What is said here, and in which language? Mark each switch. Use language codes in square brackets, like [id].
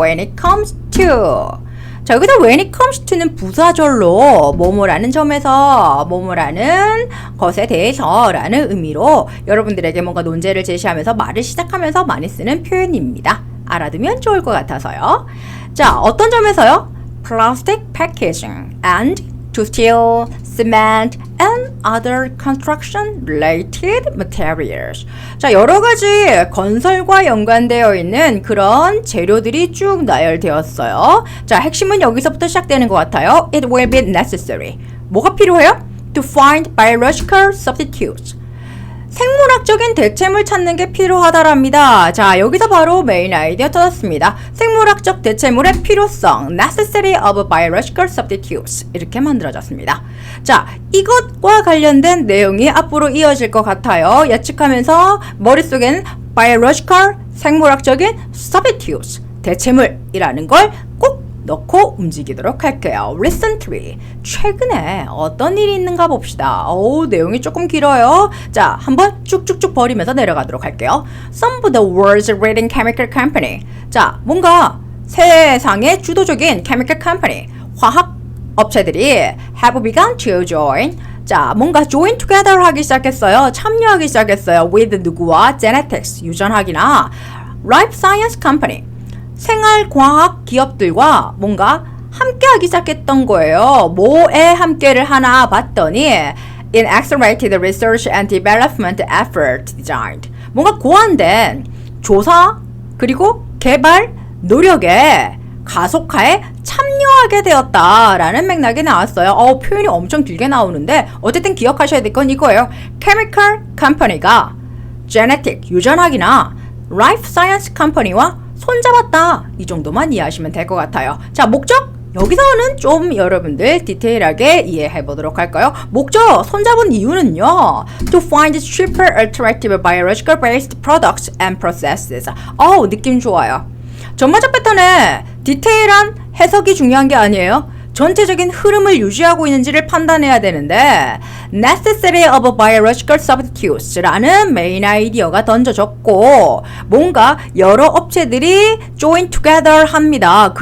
[en] when it comes to. [ko] 자, 여기서 [en] when it comes to [ko] 는 부사절로 뭐뭐라는 점에서 뭐뭐라는 것에 대해서 라는 의미로 여러분들에게 뭔가 논제를 제시하면서 말을 시작하면서 많이 쓰는 표현입니다. 알아두면 좋을 것 같아서요. 자, 어떤 점에서요? [en] plastic packaging and to steel, cement, and other construction-related materials. [ko] 자, 여러 가지 건설과 연관되어 있는 그런 재료들이 쭉 나열되었어요. 자, 핵심은 여기서부터 시작되는 것 같아요. [en] It will be necessary. [ko] 뭐가 필요해요? [en] To find biological substitutes. [ko] 생물학적인 대체물 찾는 게 필요하다랍니다. 자, 여기서 바로 메인 아이디어 찾았습니다. 생물학적 대체물의 필요성, [en] necessity of biological substitutes [ko] 이렇게 만들어졌습니다. 자, 이것과 관련된 내용이 앞으로 이어질 것 같아요. 예측하면서 머릿속엔 biological, 생물학적인 substitutes, 대체물이라는 걸 꼭 넣고 움직이도록 할게요. Recently, 최근에 어떤 일이 있는가 봅시다. 내용이 조금 길어요. 자, 한번 쭉쭉쭉 버리면서 내려가도록 할게요. [en] Some of the world's leading chemical company. [ko] 자, 뭔가 세상의 주도적인 chemical company, 화학 업체들이 [en] have begun to join. [ko] 자, 뭔가 join together 하기 시작했어요. 참여하기 시작했어요. with 누구와? [en] genetics, [ko] 유전학이나 [en] life science company. [ko] 생활과학 기업들과 뭔가 함께하기 시작했던 거예요. 뭐에 함께를 하나 봤더니 [en] in accelerated research and development effort designed. [ko] 뭔가 고안된 조사 그리고 개발 노력에 가속화에 참여하게 되었다라는 맥락이 나왔어요. 표현이 엄청 길게 나오는데 어쨌든 기억하셔야 될 건 이거예요. chemical company가 genetic, 유전학이나 life science company와 손잡았다. 이 정도만 이해하시면 될 것 같아요. 자, 목적? 여기서는 좀 여러분들 디테일하게 이해해 보도록 할까요? 목적, 손잡은 이유는요. [en] To find cheaper alternative biological based products and processes. [ko] 느낌 좋아요. 전반적 패턴에 디테일한 해석이 중요한 게 아니에요. 전체적인 흐름을 유지하고 있는지를 판단해야 되는데 [en] necessity of biological substitutes [ko] 라는 메인 아이디어가 던져졌고 뭔가 여러 업체들이 join together 합니다.